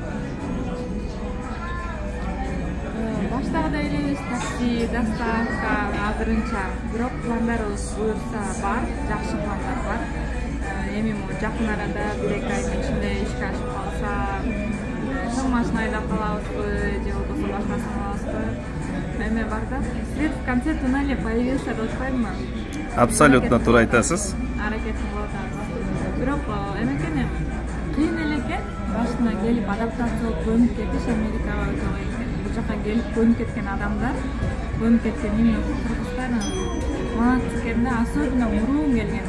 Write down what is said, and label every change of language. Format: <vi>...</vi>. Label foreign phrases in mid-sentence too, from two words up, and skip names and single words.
<ky>Баштагыдай эле такси, доставка азырынча, бирок пландарыбыз буюрса бар, жакшы пландар бар. Эми жакын арада 1-2 айдын ичинде ишке ашып калса, чоң машина айдап калабызбы, же болбосо башкасын алабызбы? Эме бар да.</ky> <ru>Свет в конце туннеля появился</ru> <ky>деп атпаймынбы? Абсолютно туура айтасыз. Аракетин кылып атабыз. Бирок эмекени кыйын эле экен, башына келип адаптация болуп көнүп кетиш Америкага өтө кыйын экен. Бул жака келип көнүп кеткен адамдар, көнүп кеткен именно кыргыздар молодец экен да, особенно мурун келгенде.</ky>